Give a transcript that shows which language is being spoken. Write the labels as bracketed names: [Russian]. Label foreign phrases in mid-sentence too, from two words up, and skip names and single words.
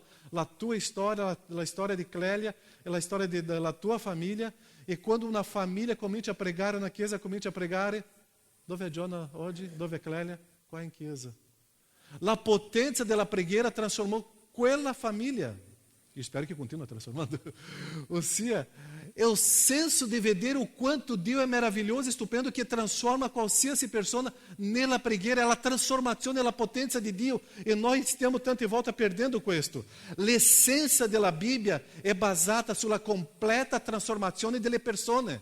[Italian] La tua storia, la storia di Clélia e la storia della tua famiglia. E quando una famiglia comincia a pregare, una chiesa comincia a pregare, dove è Jonas oggi? Dove è Clélia? Qua in chiesa. La potenza della preghiera transformou quella famiglia. E spero [Portuguese] que continue transformando. [Italian] Ossia, é o senso de vedere o quanto Dio è meraviglioso e stupendo che transforma qualsiasi persona nella preghiera, è la trasformazione, la potenza di Dio. E noi stiamo tante volte perdendo questo. L'essenza della Bibbia è basata sulla completa trasformazione delle persone.